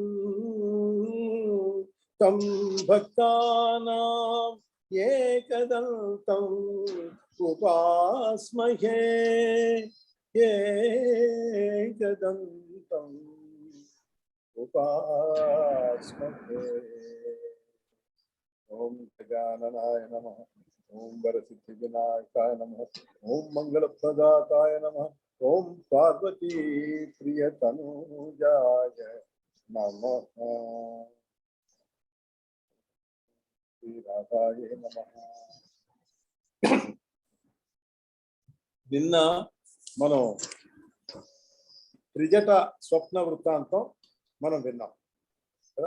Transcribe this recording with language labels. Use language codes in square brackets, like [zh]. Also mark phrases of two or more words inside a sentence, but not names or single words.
[sa] तं भक्तानां एकदन्तम् उपास्महे एकदन्तम् उपास्महे। ओम गजाननाय नमः। ओम वरसिद्धिविनायकाय नमः। ओम मंगलप्रदाताय नमः। ओम पार्वती प्रियतनुजाय नमः। శ్రీరాధాయ నమః. [te] నిన్న మనం త్రిజట స్వప్న వృత్తాంతం మనం విన్నాం కదా.